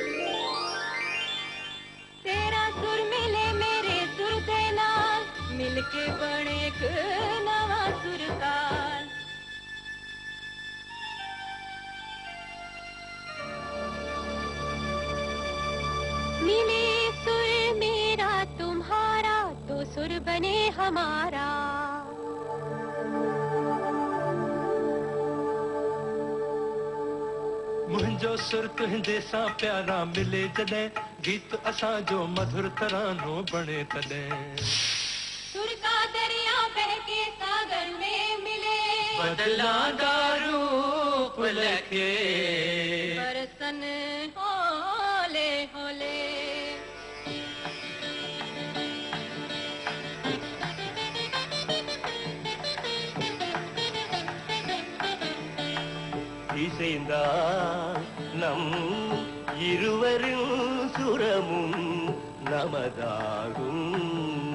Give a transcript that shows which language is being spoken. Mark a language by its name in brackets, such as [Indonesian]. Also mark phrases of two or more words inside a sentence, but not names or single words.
[Punjabi] ਤੇਰਾ ਸੁਰ ਮਿਲੇ ਮੇਰੇ ਸੁਰ ਦੇ ਨਾਲ ਮਿਲਕੇ ਬਨੇ ਏਕ ਨਵਾ ਸੁਰਤਾਲ। [Hindi] मिले सुर मेरा तुम्हारा तो सुर बने हमारा। [Sindhi] मुंहिंजो सुर तुंहिंजे सां प्यारा मिले जॾहिं गीत असां जो मधुर तरानो बणे तॾहिं। [Hindi] सुर का दरिया बहके सागर में मिले [Punjabi] ਬਦਲਾ ਦਾ ਰੂਪ ਲਖੇ ਬਰਸਨ ਹੋਲੇ ਹੋਲੇ। [Tamil] இசைந்தான் நம் இருவரின் சுரமும் நமதாகும்.